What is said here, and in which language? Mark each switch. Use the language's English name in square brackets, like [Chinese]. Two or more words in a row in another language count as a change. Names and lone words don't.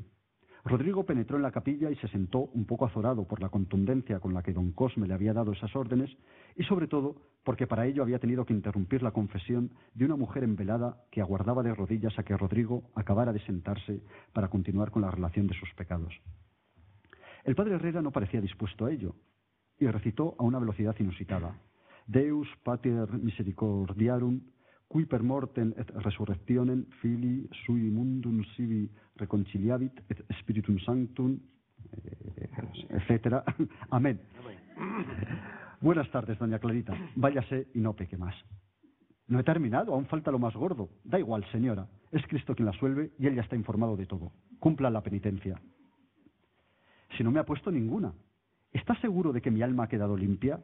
[Spanish] Rodrigo penetró en la capilla y se sentó un poco azorado por la contundencia con la que don Cosme le había dado esas órdenes y sobre todo porque para ello había tenido que interrumpir la confesión de una mujer envelada que aguardaba de rodillas a que Rodrigo acabara de sentarse para continuar con la relación de sus pecados. El padre Herrera no parecía dispuesto a ello y recitó a una velocidad inusitada. [Latin] Deus pater misericordiarum, qui per mortem et resurrectionem filii sui mundum sibi reconciliabit et spiritum sanctum, [Spanish] etcétera. Amén. Buenas tardes, doña Clarita. Váyase y no peque más. No he terminado, aún falta lo más gordo. Da igual, señora. Es Cristo quien la absuelve y él ya está informado de todo. Cumpla la penitencia. Si no me ha puesto ninguna. ¿Está seguro de que mi alma ha quedado limpia?